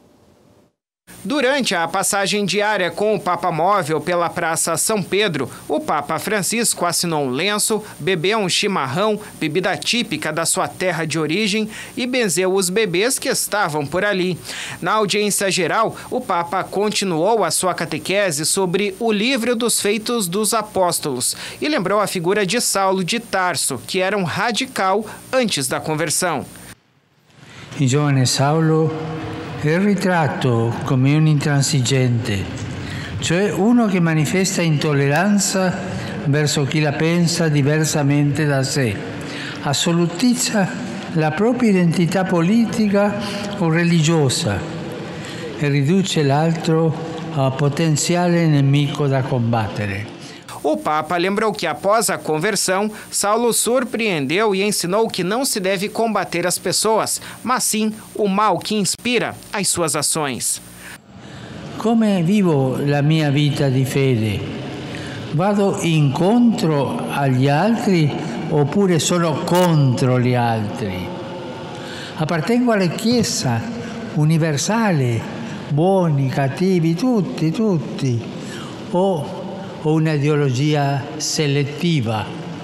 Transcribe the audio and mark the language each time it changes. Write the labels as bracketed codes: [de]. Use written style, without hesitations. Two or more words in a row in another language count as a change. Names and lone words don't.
[pt] Durante a passagem diária com o Papa Móvel pela Praça São Pedro, o Papa Francisco assinou um lenço, bebeu um chimarrão, bebida típica da sua terra de origem, e benzeu os bebês que estavam por ali. Na audiência geral, o Papa continuou a sua catequese sobre o livro dos Feitos dos Apóstolos e lembrou a figura de Saulo de Tarso, que era um radical antes da conversão. [it] Il giovane Saulo è ritratto come un intransigente, cioè uno che manifesta intolleranza verso chi la pensa diversamente da sé, assolutizza la propria identità politica o religiosa e riduce l'altro a potenziale nemico da combattere. [pt] O Papa lembrou que após a conversão, Saulo surpreendeu e ensinou que não se deve combater as pessoas, mas sim o mal que inspira as suas ações. [it] Come vivo la mia vita di fede? Vado incontro agli altri oppure sono contro gli altri? Appartengo alla Chiesa universale, buoni, cattivi, tutti, o una ideologia selettiva.